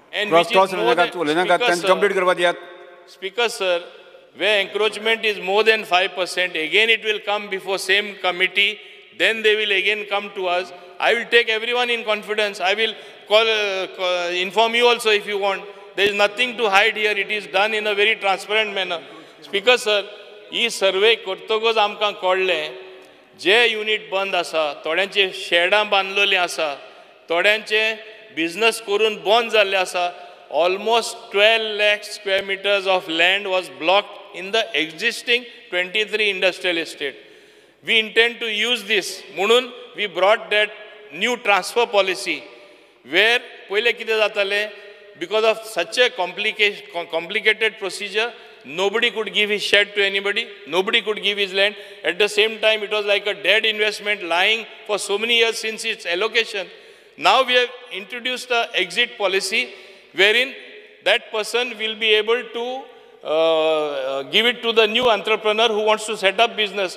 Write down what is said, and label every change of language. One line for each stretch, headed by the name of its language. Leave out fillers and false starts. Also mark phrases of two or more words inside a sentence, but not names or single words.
English: And which is more than, Speaker sir, where encroachment is more than 5%, again it will come before same committee. Then they will again come to us. I will take everyone in confidence. I will inform you also if you want. There is nothing to hide here. It is done in a very transparent manner. Speaker sir,
Konkani: ही सर्वे करतकच आमकां कळ्ळें जे युनिट बंद आसा, थोड्यांचे शेडां बांदलेलीं आसा, थोड्यांचे बिझनस करून बंद जाल्ले आसा.
English: ऑलमोस्ट 12 lakh square meters of land was blocked in the existing 23 industrial estate. We intend to use this. म्हणून we brought that new transfer policy where
Konkani: पहिले कितें जातालें,
English: because of such a complicated procedure, nobody could give his shed to anybody, nobody could give his land. At the same time, it was like a dead investment lying for so many years since its allocation. Now we have introduced an exit policy wherein that person will be able to give it to the new entrepreneur who wants to set up business.